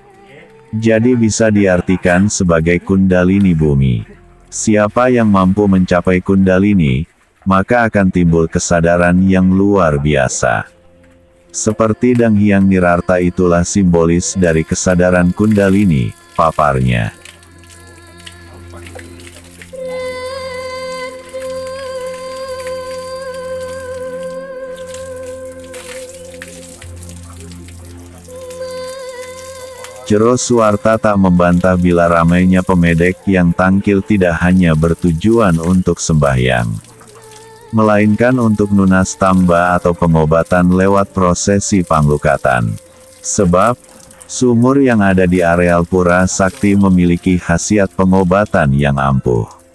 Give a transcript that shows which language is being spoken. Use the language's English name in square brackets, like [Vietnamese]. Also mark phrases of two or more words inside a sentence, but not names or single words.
[Indonesian] Jadi bisa diartikan sebagai kundalini bumi. Siapa yang mampu mencapai kundalini, maka akan timbul kesadaran yang luar biasa. Seperti Dang Hyang Nirarta itulah simbolis dari kesadaran kundalini, paparnya. Jero Suwarta tak membantah bila ramainya pemedek yang tangkil tidak hanya bertujuan untuk sembahyang, melainkan untuk [Balinese] nunas tamba [Indonesian] atau pengobatan lewat prosesi panglukatan. Sebab, sumur yang ada di areal Pura Sakti memiliki khasiat pengobatan yang ampuh.